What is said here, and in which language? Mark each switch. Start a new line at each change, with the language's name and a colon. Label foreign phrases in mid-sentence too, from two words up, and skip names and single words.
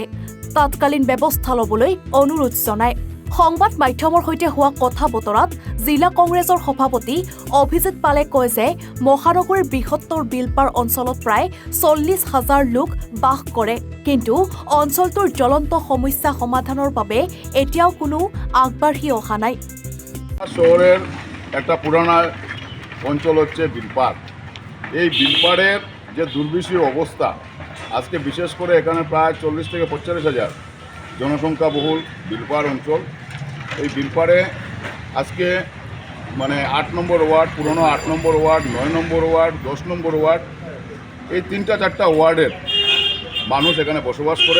Assamese: তৎকালীন ব্যৱস্থা ল'বলৈ অনুৰোধ জনায়। সংবাদ মাধ্যমৰ সৈতে হোৱা কথা বতৰাত জিলা কংগ্ৰেছৰ সভাপতি অভিজিত পালে কয় যে মহানগৰীৰ বৃহত্তৰ বিলপাৰ অঞ্চলত প্ৰায় 40,000 লোক বাস কৰে। কিন্তু অঞ্চলটোৰ জ্বলন্ত সমস্যা সমাধানৰ বাবে এতিয়াও কোনো আগবাঢ়ি অহা নাই।
Bangla: শহরের একটা পুরানা অঞ্চল হচ্ছে বিলপার। এই বিলপারের যে দুর্বিষহ অবস্থা, আজকে বিশেষ করে এখানে প্রায় 40 থেকে 45,000 জনসংখ্যা বহুল বিলপার অঞ্চল। এই বিলপারে আজকে 8 নম্বর ওয়ার্ড, পুরনো 8 নম্বর ওয়ার্ড, 9 নম্বর ওয়ার্ড, 10 নম্বর ওয়ার্ড, এই 3-4টা ওয়ার্ডের মানুষ এখানে বসবাস করে।